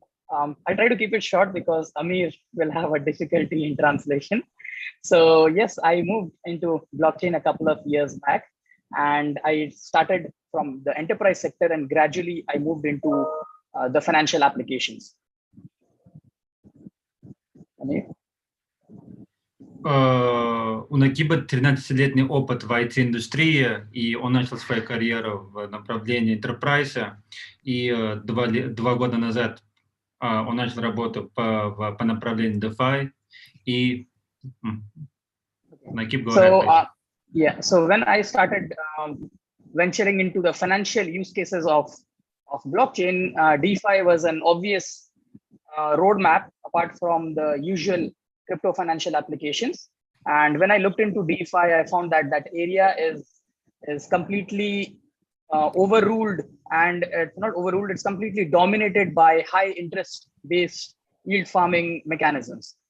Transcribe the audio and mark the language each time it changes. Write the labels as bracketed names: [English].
[English] I try to keep it short because Amir will have a difficulty in translation. So yes, I moved into blockchain a couple of years back, and I started from the enterprise sector, and gradually I moved into the financial applications. Amir? [Russian] У Накиба 13-летний опыт в IT-индустрии, и он начал свою карьеру в направлении enterprise, и два года назад он начал работу по направлению DeFi, и Накиб говорит. [English] So when I started venturing into the financial use cases of blockchain, DeFi was an obvious roadmap apart from the usual crypto financial applications. And when I looked into DeFi, I found that that area is completely overruled, and it's not overruled, it's completely dominated by high interest based yield farming mechanisms.